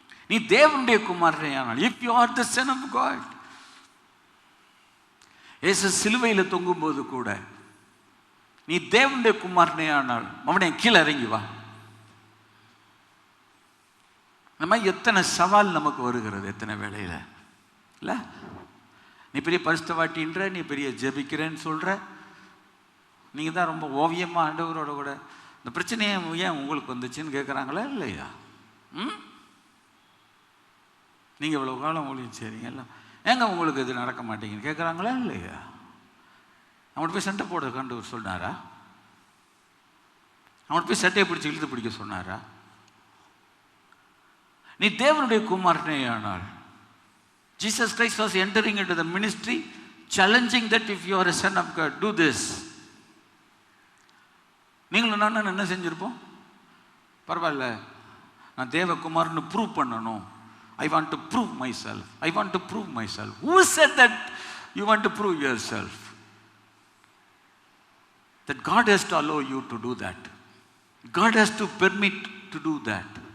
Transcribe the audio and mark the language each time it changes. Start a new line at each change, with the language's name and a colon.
Tamil: நீ தேவனுடைய குமாரனே ஆனால்,
English: if you are the son of God.
Tamil: இயேசு சிலுவையில் தொங்கும் போது கூட நீ தேவனுடைய குமாரனே ஆனால் அவனை கீழே இறங்கி வா. இந்த மாதிரி எத்தனை சவால் நமக்கு வருகிறது எத்தனை வேளையில இல்லை? நீ பெரிய பரிசுத்தவாட்டின்ற, நீ பெரிய ஜெபிக்கிறேன்னு சொல்ற, நீங்க தான் ரொம்ப ஓவியமா ஆண்டவரோட கூட இந்த பிரச்சனையை ஏன் உங்களுக்கு வந்துச்சுன்னு கேட்குறாங்களா இல்லையா? நீங்க இவ்வளவு காலம் ஊழியம் செய்றீங்கல்ல, ஏங்க உங்களுக்கு இது நடக்க மாட்டேங்குன்னு கேட்குறாங்களா இல்லையா? அவன் போய் சண்டை போட கண்டு சொன்னாரா? அவன் போய் சட்டையை பிடிச்சி இழுத்து பிடிக்க சொன்னாரா? நீ தேவனுடைய குமாரனே ஆனால்.
English: Jesus Christ was entering into the ministry challenging that if you are a son of God, do this.
Tamil: நீங்களும் நான் என்ன செஞ்சிருப்போம்? பரவாயில்ல, நான் தேவகுமாரன்னு ப்ரூவ் பண்ணணும்.
English: I want to prove myself. I want to prove myself. Who said that you want to prove yourself? that God has to allow you to do that. God has to permit to do that.